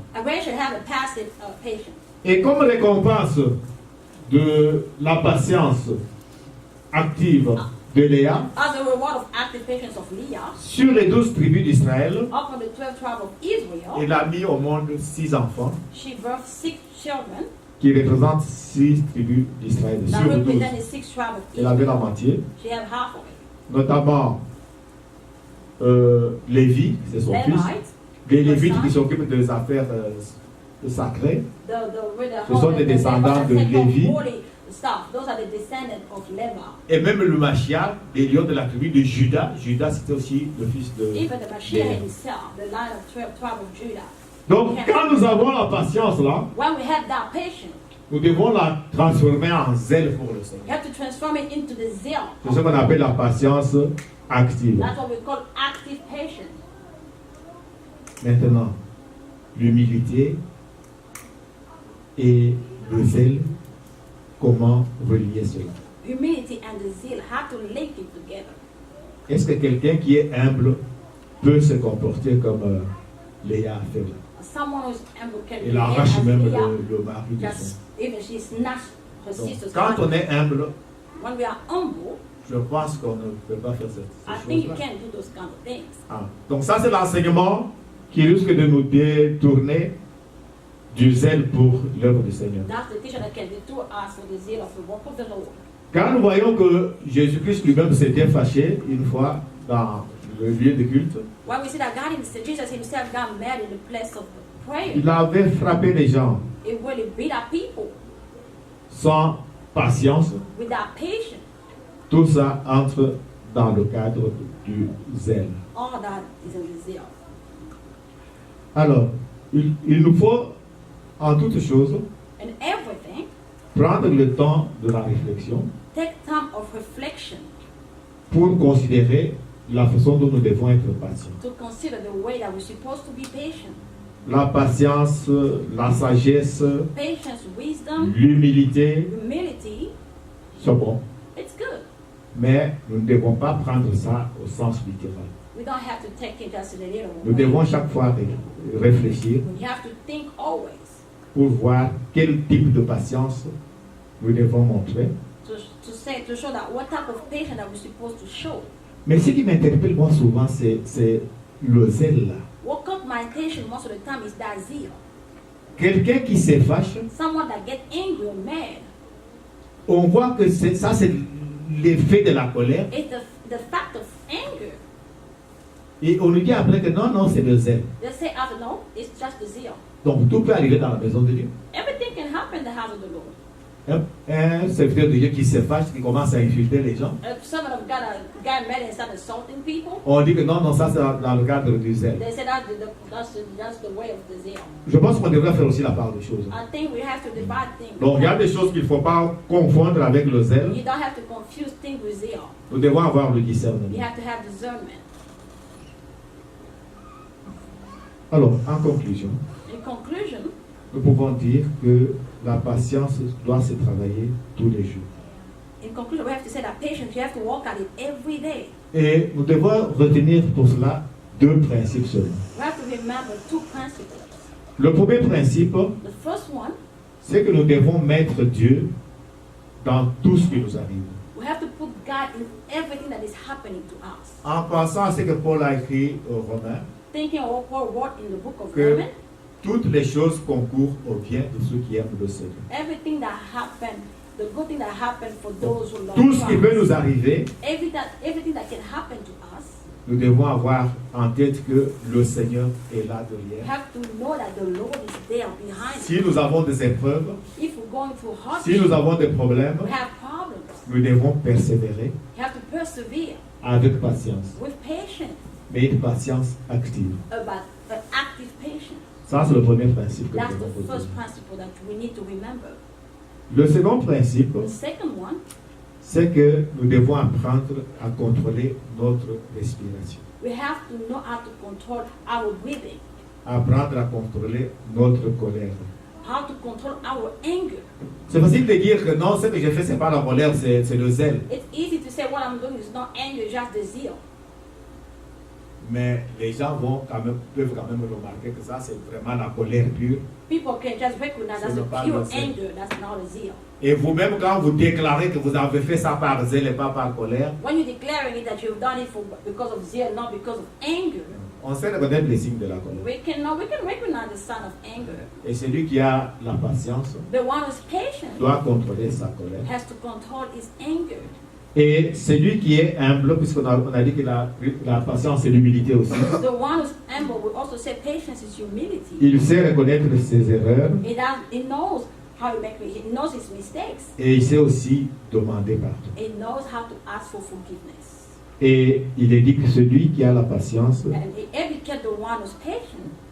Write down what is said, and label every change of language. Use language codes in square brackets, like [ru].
[en] And Rachel had a passive patience. [fr] Et comme récompense de la patience active de Léa, [en] As a reward of active patience of Leah, [fr] sur les 12 tribus d'Israël, [en] up from the 12 tribes of Israel, [fr] elle a mis au monde 6 enfants [en] she birthed 6 children [fr] qui représentent 6 tribus d'Israël. [en] that [fr] Sur les 12, [en] represented 6 tribes of [fr] elle avait la [en] Israel. [fr] moitié, [en] She had half of it. [fr] notamment Lévi, c'est son fils, [en] Levites, [fr] les Lévites qui s'occupent des affaires sacrées, Ce sont des descendants de Lévi. [en] Those are the descendants of Levi. [fr] et même le Mashiach, les lions de la tribu de Juda. Juda, c'était aussi le fils de [en] Even the Mashiach [fr] Léa. [en] himself, the line of 12 tribe of Judah. [fr] Donc, quand nous avons la patience là, [en] When we have that patience, [fr] nous devons la transformer en zèle pour le [en] we [fr] Seigneur. [en] have to transform it into the zeal. [fr] C'est ce qu'on appelle la patience active. [en] That's what we call active patience. [fr] Maintenant, l'humilité et le zèle, comment relier cela? [en] Humility and the zeal have to link it together. [fr] Est-ce que quelqu'un qui est humble peut se comporter comme Léa a fait là? [en] Someone who's humble can [fr] Elle arrache [en] as [fr] même [en] Leah, [fr] le mari de son. [en] just even she snatched But [fr] Donc, [en] sisters, [fr] quand on est humble, [en] when we are humble, [fr] je pense qu'on ne peut pas faire [en] I [fr] ces [en] think you [fr] choses-là. [en] can do those kind of things. Ah. [fr] Donc ça, c'est l'enseignement qui risque de nous détourner du zèle pour l'œuvre du Seigneur. [en] That's the teaching that can detour us for the zeal of the work of the Lord. [fr] Quand nous voyons que Jésus-Christ lui-même s'était fâché une fois dans le lieu de culte, [en] When we see that Jesus himself got mad in the place of prayer, [fr] il avait frappé les gens [en] it really beat our people [fr] sans patience. [en] without patience. [fr] Tout ça entre dans le cadre du zèle. [en] All that is in the zeal. [fr] Alors, il nous faut en toutes choses [en] And everything, [fr] prendre le temps de la réflexion [en] take time of reflection [fr] pour considérer la façon dont nous devons être patients. [en] to consider the way that we're supposed to be patient. [fr] La patience, la sagesse, [en] Patience, wisdom, [fr] l'humilité [en] humility, [fr] sont bons. [en] it's good. [fr] Mais nous ne devons pas prendre ça au sens littéral. [en] We don't have to take it just in a little [fr] Nous [en] way. [fr] devons chaque fois réfléchir [en] We have to think always [fr] pour voir quel type de patience nous devons montrer. [en] to show that what type of patience that we're supposed to show. [fr] Mais ce qui m'interpelle moi souvent, c'est le zèle là. [en] What caught my attention most of the time is that zeal. [fr] Quelqu'un qui se fâche, [en] Someone that get angry or mad. [fr] on voit que ça c'est l'effet de la colère. [en] It's the fact of anger. [fr] Et on nous dit après que non, non, c'est le zèle. [en] They say after no, it's just the zeal. [fr] Donc tout peut arriver dans la maison de Dieu. [en] Everything can happen in the house of the Lord. [fr] Un serviteur de Dieu qui se fâche, qui commence à insulter les gens. [en] If someone of God got mad and started insulting people, [fr] On dit que non, non, ça c'est dans le cadre du zèle. [en] they say that's the way of the zeal. [fr] Je pense qu'on devrait faire aussi la part des choses. [en] I think we have to divide things. [fr] Donc il y a des choses qu'il ne faut pas confondre avec le zèle. [en] You don't have to confuse things with zeal. [fr] Nous devons avoir le [en] You [fr] discernement. [en] have to have discernment. [fr] Alors, en conclusion, [en] In conclusion, [fr] nous pouvons dire que la patience doit se travailler tous les jours. [en] we have to say that patience, you have to work at it every day. [fr] Et nous devons retenir pour cela deux principes seulement. [en] We have to remember two principles. [fr] Le premier principe, [en] The first one, [fr] c'est que nous devons mettre Dieu dans tout ce qui nous arrive. [en] we have to put God in everything that is happening to us. [fr] En pensant à ce que Paul a écrit aux Romains, [en] Thinking of what Paul wrote in the book of [fr] que [en] Romans, [fr] toutes les choses concourent au bien de ceux qui aiment le Seigneur. [en] everything that happened, the good thing that happened for those who love [fr] Tout ce qui peut [en] Christ, [fr] nous arriver, [en] everything that can happen to us, [fr] nous devons avoir en tête que le Seigneur est là [en] we [fr] derrière. [en] have to know that the Lord is there behind [fr] Si [en] us. [fr] nous avons des épreuves, [en] If we're going through [fr] si [en] hardship, [fr] nous avons des problèmes, [en] we have problems. [fr] nous devons persévérer [en] We have to persevere [fr] avec patience, [en] with patience, [fr] mais une patience active. [en] about an active patience. [fr] Ça, c'est le premier principe que nous [en] That's [fr] devons [en] the first [fr] retenir. [en] principle that we need to remember. [fr] Le second principe, [en] The second one, [fr] c'est que nous devons apprendre à contrôler notre respiration, [en] we have to know how to control our breathing, [fr] apprendre à contrôler notre colère. [en] how to control our anger. [fr] C'est facile de dire que non, ce que j'ai fait, c'est pas la colère, c'est le zèle. [en] It's easy to say what I'm doing is not anger, it's just the zeal. [fr] Mais les gens peuvent quand même remarquer que ça, c'est vraiment la colère pure. [en] People can just recognize that's [fr] Ce [en] a [fr] n'est pas [en] pure [fr] le zeal. [en] anger, that's not a zeal. [fr] Et vous-même, quand vous déclarez que vous avez fait ça par zèle et pas par colère, [en] When you're declaring it that you've done it because of zeal, not because of anger, [fr] on sait reconnaître les signes de la colère. [en] we can recognize the sign of anger. [fr] Et celui qui a la patience [en] The one who's patient [fr] doit contrôler sa colère. [en] has to control his anger. [fr] Et celui qui est humble, puisqu'on a dit que la patience c'est l'humilité aussi, [en] The one who's humble will also say patience is humility. [fr] il sait reconnaître ses erreurs [en] He knows how to make he knows his mistakes. [fr] et il sait aussi demander pardon. [en] He knows how to ask for forgiveness. [fr] Et il est dit que celui qui a la patience [en] And he educates the one who's patient,